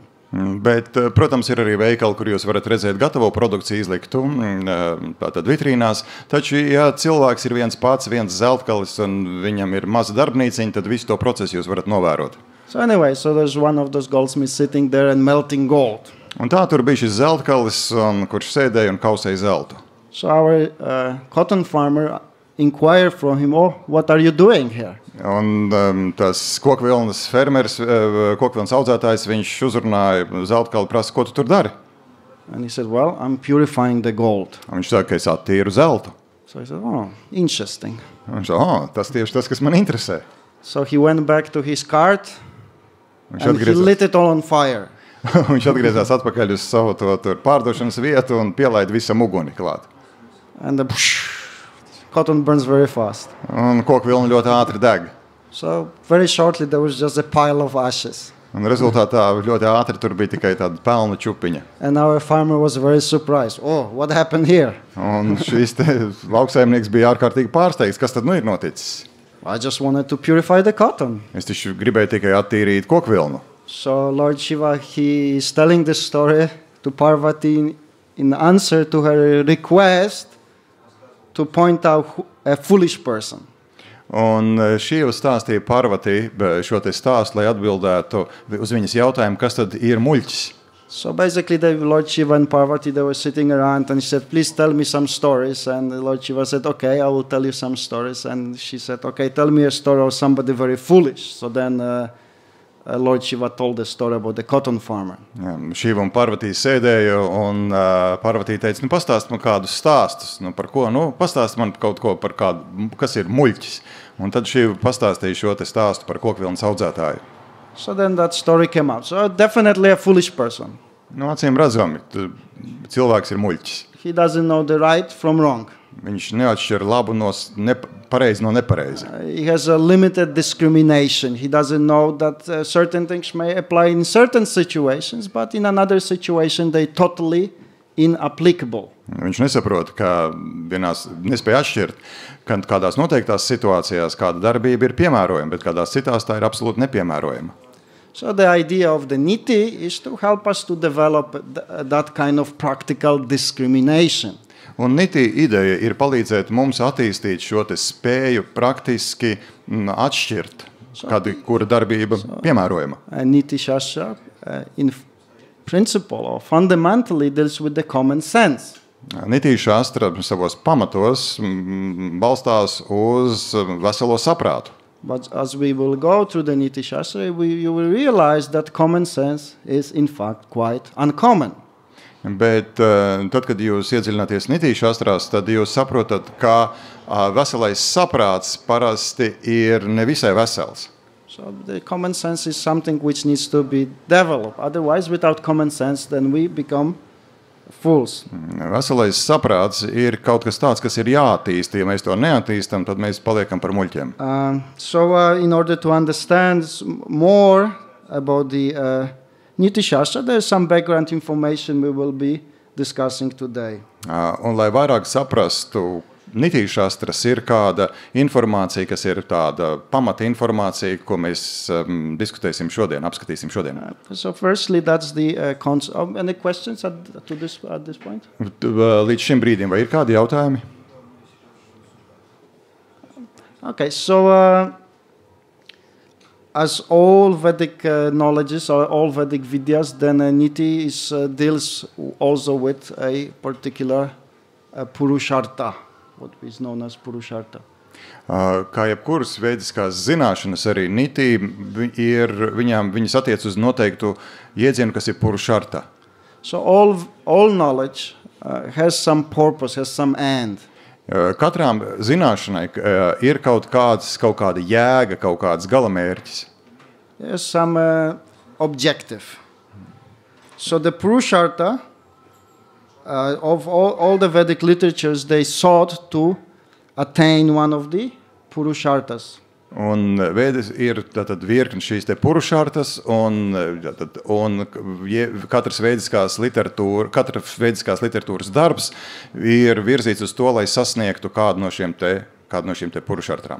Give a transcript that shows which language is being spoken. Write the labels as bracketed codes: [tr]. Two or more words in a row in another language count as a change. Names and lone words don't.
[lv] Bet, protams, ir arī veikali, kur jūs varat redzēt gatavo produkciju izliktu, tātad vitrīnās, taču, ja cilvēks ir viens zeltkalis un viņam ir maza darbnīciņa, tad visu to procesu jūs varat novērot. [en] So anyway, there's one of those goldsmiths sitting there and melting gold. [lv] Un tā tur bija šis zeltkalis, kurš sēdēja un kausēja zeltu. [en] So our cotton farmer inquired from him, what are you doing here? [lv] Un tas kokvilnas fermeris, kokvilnas audzētājs, viņš uzrunāja zeltkali, prasa, ko tu tur dari? [en] And he said, well, I'm purifying the gold. [lv] Un viņš saka, ka es attīru zeltu. [en] So he said, interesting. [lv] Un viņš saka, tas tieši tas, kas man interesē. [en] So he went back to his cart and he lit it all on fire. [lv] Viņš atgriezās atpakaļ uz savu to pārdošanas vietu un pielaida visam uguni klāt. [en] And the cotton burns very fast. [lv] Un kokvilna ļoti ātri deg. [en] So very shortly there was just a pile of ashes. [lv] Un rezultātā ļoti ātri tur bija tikai tāda pelna čupiņa. [en] And our farmer was very surprised. What happened here? [lv] Un šis lauksaimnieks bija ārkārtīgi pārsteigts. Kas tad ir noticis? [en] I just wanted to purify the cotton. [lv] Es taču gribēju tikai attīrīt kokvilnu. [en] So Lord Shiva, he is telling this story to Parvati in answer to her request to point out a foolish person. [lv] Un Šiva stāstīja Parvati šo te stāstu, lai atbildētu uz viņas jautājumu, kas tad ir muļķis. [en] So basically the Lord Shiva and Parvati, they were sitting around and she said, please tell me some stories. And the Lord Shiva said, okay, I will tell you some stories. And she said, okay, tell me a story of somebody very foolish. So then Lord Shiva told the story about the cotton farmer. [lv] Šiva un Parvati sēdēja un Parvati teica, pastāst man kādus stāstus. Par ko? Pastāst man kaut ko par kādu, kas ir muļķis. Un tad Šiva pastāstīja šo te stāstu par kokvilnas audzētāju. [en] So then that story came out. So definitely a foolish person. [lv] Acīm redzami, cilvēks ir muļķis. [en] He doesn't know the right from wrong. [lv] Viņš neatšķir labu no pareizi no nepareizi. [en] He has a limited discrimination. He doesn't know that certain things may apply in certain situations, but in another situation they totally inapplicable. [lv] Viņš nesaprot, ka nespēja atšķirt, ka kādās noteiktās situācijās kāda darbība ir piemērojama, bet kādās citās tā ir absolūti nepiemērojama. [en] So the idea of the niti is to help us to develop that kind of practical discrimination. [lv] Un niti ideja ir palīdzēt mums attīstīt šo te spēju praktiski atšķirt, kura darbība piemērojama. [en] Niti Shastra in principle or fundamentally deals with the common sense. [lv] Niti Shastra savos pamatos balstās uz veselo saprātu. [en] But as we will go through the Niti Shastra, you will realize that common sense is in fact quite uncommon. [lv] Bet tad, kad jūs iedziļināties Niti Shastrās, tad jūs saprotat, ka veselais saprāts parasti ir nevisai vesels. [en] So the common sense is something which needs to be developed. Otherwise, without common sense, then we become fools. [lv] Veselais saprāts ir kaut kas tāds, kas ir jāattīst. Ja mēs to neattīstam, tad mēs paliekam par muļķiem. [en] In order to understand more about the Niti Shastra, there's some background information we will be discussing today. [lv] Un, lai vairāk saprastu, Niti Shastras ir kāda informācija, kas ir tāda pamata informācija, ko mēs diskutēsim šodien, apskatīsim šodien. [en] So firstly, that's the concept. Any questions at this point? [lv] Līdz šim brīdim, vai ir kādi jautājumi? [en] Okay, so as all Vedic knowledges or all Vedic Vidyas, then Niti deals also with a particular Purushartha, what is known as Purushartha. [lv] Kā jebkuras vediskās zināšanas, arī Niti viņas attiec uz noteiktu iedzienu, kas ir Purushartha. [en] So all knowledge has some purpose, has some end. [lv] Katrām zināšanai ir kaut kāda jēga, kaut kāds galamērķis. [en] There's some objective. So the Purushartha of all the Vedic literatures, they sought to attain one of the Purusharthas. [lv] Un Vēdas ir tātad virkni šīs te Purusharthas, un katras vediskās literatūras darbs ir virzīts uz to, lai sasniegtu kādu no šiem te Purusharthām.